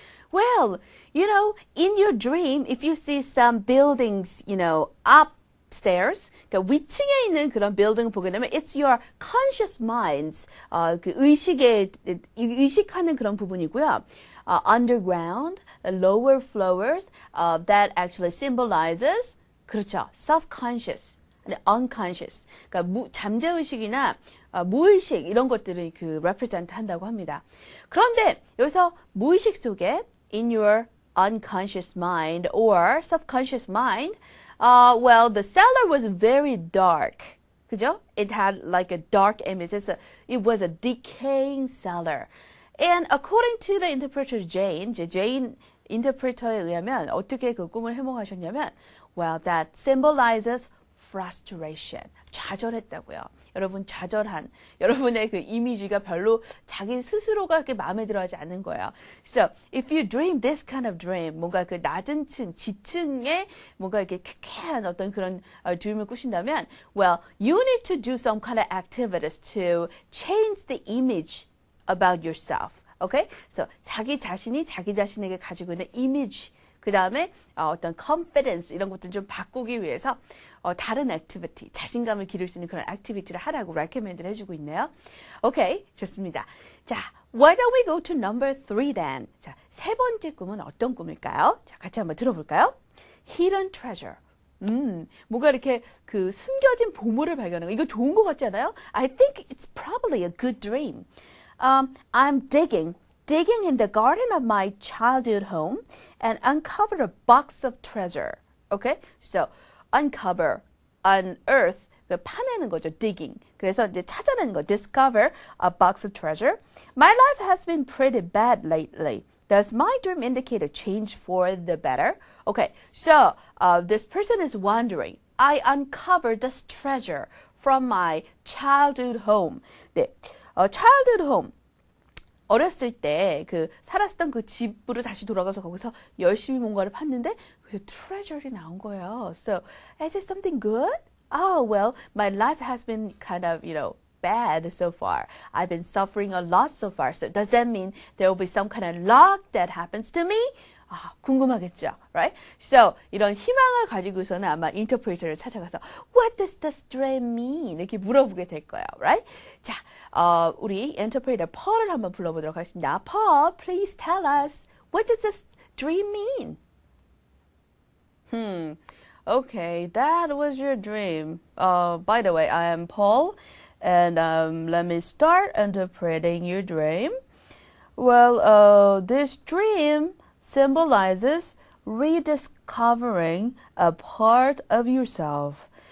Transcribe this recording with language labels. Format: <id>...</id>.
<en>Well, in your dream, if you see some buildings, upstairs,</en> <ko>그러니까 위층에 있는 그런 빌딩을 보게 되면</ko> <en>it's your conscious minds,</en> <ko>그 의식하는 그런 부분이고요.</ko> <en>Underground, lower floors, that actually symbolizes,</en> <ko>그렇죠,</ko> <en>self-conscious, unconscious.</en> <ko>그러니까 잠재의식이나 무의식 이런 것들을 그 represent 한다고 합니다. 그런데 여기서 무의식 속에</ko> <en>in your unconscious mind or subconscious mind, Well, the cellar was very dark.</en> <ko>그죠?</ko> <en>It had like a dark image. It was a decaying cellar. And according to the interpreter Jane, Jane interpreter에</en> <ko>의하면 어떻게 그 꿈을 해몽하셨냐면,</ko> <en>well, that symbolizes frustration.</en> <ko>좌절했다고요. 여러분 좌절한 여러분의 그 이미지가 별로 자기 스스로가 그렇게 마음에 들어하지 않는 거예요.</ko> <en>So if you dream this kind of dream,</en> <ko>뭔가 그 낮은 층, 지층에 뭔가 이렇게 쾌쾌한 어떤 그런</ko> <en>dream을 꾸신다면, well, you need to do some kind of activities to change the image about yourself. Okay?</en> <ko>So 자기 자신이 자기 자신에게 가지고 있는 이미지, 그 다음에 어떤 confidence 이런 것들 좀 바꾸기 위해서 다른 액티비티, 자신감을 기를 수 있는 그런 액티비티를 하라고 recommend를 해주고 있네요. 오케이, 좋습니다.</ko> <en>자, why don't we go to number 3 then?</en> <ko>자, 세 번째 꿈은 어떤 꿈일까요? 자, 같이 한번 들어볼까요?</ko> <en>Hidden treasure.</en> <ko>뭐가 이렇게 그 숨겨진 보물을 발견하는 거. 이거 좋은 것 같지 않아요?</ko> <en>I think it's probably a good dream. I'm digging in the garden of my childhood home and uncovered a box of treasure. Okay? So, uncover, unearth,</en> <ko>파내는 거죠,</ko> <en>digging.</en> <ko>그래서 이제 찾아내는 거,</ko> <en>discover a box of treasure. My life has been pretty bad lately. Does my dream indicate a change for the better? Okay, so this person is wondering, I uncovered this treasure from my childhood home. 네, childhood home.</en> <ko>어렸을 때 그 살았던 그 집으로 다시 돌아가서 거기서 열심히 뭔가를 팠는데 그래서 treasure이 나온 거예요.</ko> <en>So, is it something good? Oh, well, my life has been kind of, bad so far. I've been suffering a lot so far. So, does that mean there will be some kind of luck that happens to me?</en> <ko>궁금하겠죠, right? So, 이런 희망을 가지고서는 아마 인터프리터를 찾아가서</ko> <en>What does this dream mean?</en> <ko>이렇게 물어보게 될 거예요, right? 자, 우리 인터프리터 Paul을 한번 불러보도록 하겠습니다.</ko> <en>Paul, please tell us, what does this dream mean? Okay, that was your dream. By the way, I am Paul, and let me start interpreting your dream. Well, this dream symbolizes rediscovering a part of yourself.</en>